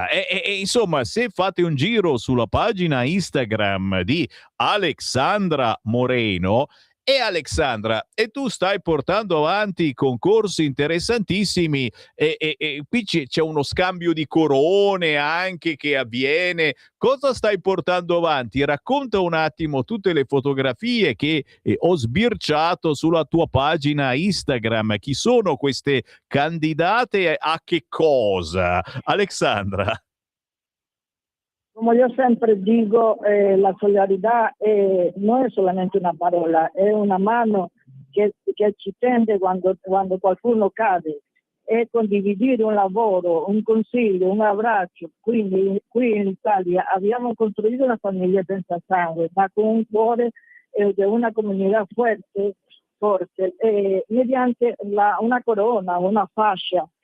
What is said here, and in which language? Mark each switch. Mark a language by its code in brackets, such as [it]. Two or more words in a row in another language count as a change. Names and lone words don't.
[it] Insomma, se fate un giro sulla pagina Instagram di Alexandra Moreno, Alexandra, e tu stai portando avanti concorsi interessantissimi, e qui c'è uno scambio di corone anche che avviene. Cosa stai portando avanti? Racconta un attimo tutte le fotografie che ho sbirciato sulla tua pagina Instagram. Chi sono queste candidate e a che cosa? Alexandra. [es] Como yo siempre digo, la solidaridad no es solamente una [it] parola, è una mano che ci tende quando qualcuno cade, è condividere un lavoro, un consiglio, un abbraccio. Quindi qui in Italia abbiamo costruito una famiglia senza sangue, ma con un cuore di una comunità forte, mediante una corona, una fascia.